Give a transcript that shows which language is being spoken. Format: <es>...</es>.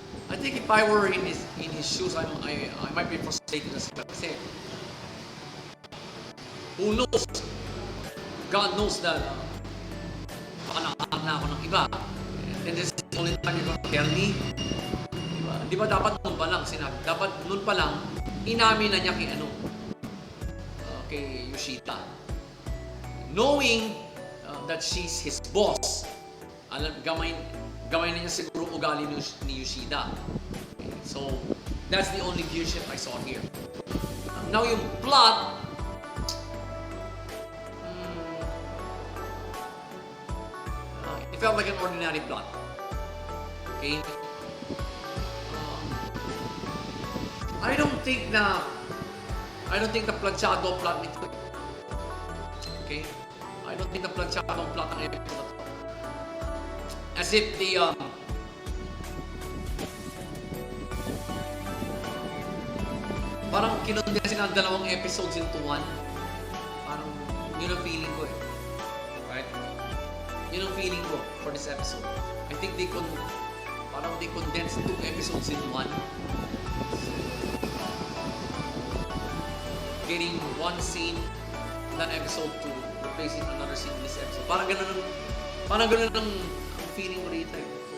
<en>I think if I were in his shoes, I might be frustrated as well.</en> <tl>Kasi,</tl> <en>who knows? God knows that</en> <tl>baka nakahanap na ako ng iba.</tl> <en>And this is the only time you're gonna tell me.</en> <tl>Di ba dapat nun pa lang sinabi? Dapat nun pa lang, inamin na niya kay Yoshida.</tl> <en>Knowing that she's his boss,</en> <tl>gamay na niya siguro ugali ni Yoshida.</tl> <en>Okay, so, that's the only gear shift I saw here. Now yung plot, it felt like an ordinary plot. Okay? I don't think the planchado plot</en> <tl>nito.</tl> <en>Okay? I don't think the planchado plot ng episode</en> <tl>na to.</tl> <en>As if</en> <tl>parang kinondensin ang dalawang</tl> <en>episodes into one.</en> <tl>Parang yun ang feeling ko eh.</tl> <en>Right?</en> <tl>Yun ang</tl> <en>feeling ko for this episode. I think they condensed 2 episodes in one. Getting one scene in that episode to replacing another scene in this episode.</en> <tl>Parang ganun ang feeling ko rito eh.</tl>